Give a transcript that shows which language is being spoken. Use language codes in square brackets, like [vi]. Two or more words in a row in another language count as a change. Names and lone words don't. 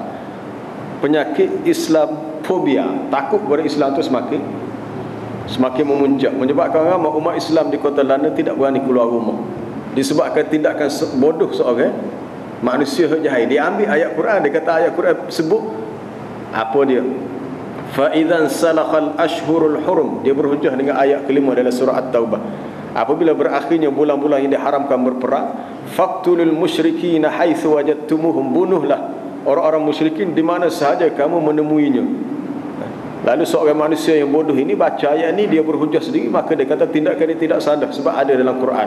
[ms] Penyakit Islamfobia, takut kepada Islam itu semakin memuncak, menyebabkan ramai umat Islam di kota London tidak berani keluar rumah, disebabkan tindakan bodoh seorang manusia jahil. Dia ambil ayat Quran, dia kata ayat Quran sebut apa dia? [ar] فإذا انسلخ الأشهر الحرم. [ms] Dia berhujah dengan ayat kelima dalam surah At-Taubah. Apabila berakhirnya bulan-bulan yang diharamkan berperang, [ar] فاقتلوا المشركين حيث وجدتموهم, [ms] bunuhlah orang-orang musyrikin di mana sahaja kamu menemuinya. Lalu seorang manusia yang bodoh ini baca ayat ini, dia berhujah sendiri, maka dia kata tindakan dia tidak sadar sebab ada dalam Quran.